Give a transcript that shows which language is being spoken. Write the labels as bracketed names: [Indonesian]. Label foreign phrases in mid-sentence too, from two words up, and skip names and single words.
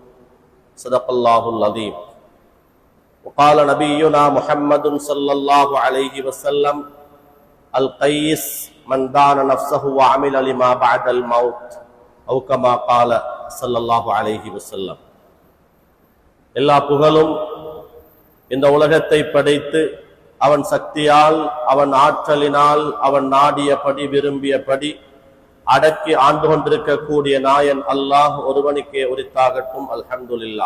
[Arabic] صدق الله العظيم. وقال نبينا محمد صلى الله عليه وسلم: القيس من دان نفسه وعمل لما بعد الموت، أو كما قال صلى الله عليه وسلم. [Tamil] எல்லா புகழும் இந்த உலகத்தை படைத்து அவன் சக்தியால், அவன் ஆற்றலினால், அவன் நாடியபடி விரும்பியபடி அடக்கி ஆண்டு கொண்டிருக்கக்கூடிய நாயன் அல்லாஹ் ஒருவனுக்கே உரித்தாகட்டும். அல்ஹம்துலில்லாஹ்.